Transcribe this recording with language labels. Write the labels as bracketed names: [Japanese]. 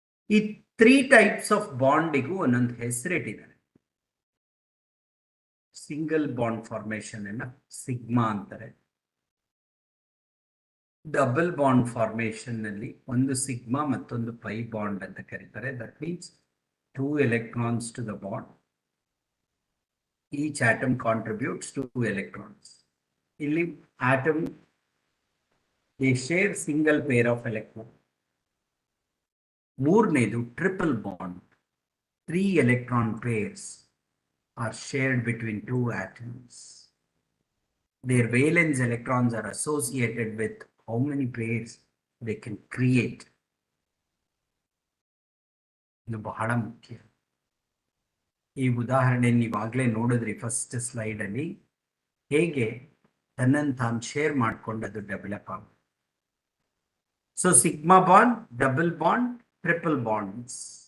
[Kannada] ಈ 3 [English] types of [Kannada] ಬಾಂಡಿಗೂ ಒಂದೊಂದು ಹೆಸರಿಟ್ಟಿದ್ದಾರೆ. ಸಿಂಗಲ್ ಬಾಂಡ್ ಫಾರ್ಮೇಶನ್ ಅನ್ನ ಸಿಗ್ಮಾ ಅಂತಾರೆ. ಡಬಲ್ ಬಾಂಡ್ ಫಾರ್ಮೇಶನ್ ನಲ್ಲಿ ಒಂದು ಸಿಗ್ಮಾ ಮತ್ತೊಂದು ಪೈ ಬಾಂಡ್ ಅಂತ ಕರೀತಾರೆ. [English] That means 2 electrons to the bond. Each atom contributes 2 electrons. [Kannada] ಇಲ್ಲಿ [English] atom, they share single pair of electrons. [Kannada] ಮೂರನೇದು triple bond. [English] 3 electron pairs are shared between 2 atoms. Their valence electrons are associated with how many pairs they can create. [Kannada] ಇದು ಬಹಳ ಮುಖ್ಯ. ಈ ಉದಾಹರಣೆ ನೀವಾಗಲೇ ನೋಡಿದ್ರಿ first slide ಅಲ್ಲಿ, ಹೇಗೆ ತನ್ನನ್ನು ತಾನು ಶೇರ್ ಮಾಡ್ಕೊಂಡು ಅದು ಡೆವಲಪ್ ಆಗುತ್ತೆ. [English] So sigma bond, double bond, triple bonds.